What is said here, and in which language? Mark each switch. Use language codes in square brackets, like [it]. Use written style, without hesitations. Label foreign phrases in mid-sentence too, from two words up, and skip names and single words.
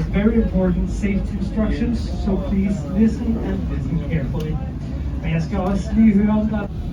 [en] very important safety instructions, so please listen and listen carefully. [da] Men jeg skal også lige høre om der.